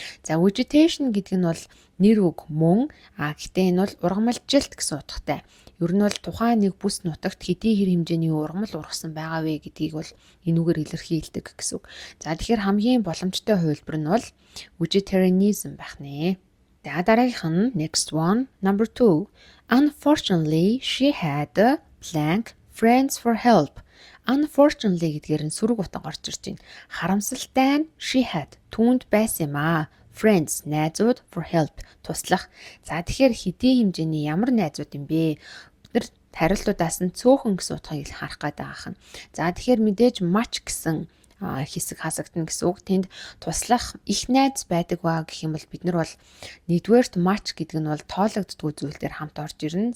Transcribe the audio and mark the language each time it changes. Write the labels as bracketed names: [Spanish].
[Mongolian] За vegetation гэдэг нь бол нэр үг мөн гэхдээ энэ бол ургамалжилт гэсэн утгатай. Ер нь бол тухайн нэг бүс нутагт хэдий хэр хэмжээний ургамал ургасан байгаа вэ гэдгийг бол энэ үгээр илэрхийлдэг гэсэн үг. За тэгэхээр хамгийн боломжтой хувилбар нь бол vegetarianism байх нэ. За дараагийнх нь [English] next one number 2 Unfortunately she had blank friends for help. [Mongolian] Unfortunately гэдгээр нь сөрөг утга орж ирж байна. Харамсалтай нь she had түүнд байсан юм аа. Friends найзууд for help туслах. За тэгэхээр хэдий хэмжээний ямар найзууд юм бэ? Бид нар хариултуудаас нь цөөхөн гэсэн утгыг харах гээд байгаа юм. За тэгэхээр мэдээж much гэсэн хэсэг хасагдана гэсэн үг. Тэнд туслах их найз байдаг ба гэх юм бол бид нар бол нэгдүгээрт much гэдэг нь бол тоологддгүй зүйл дээр хамт орж ирнэ.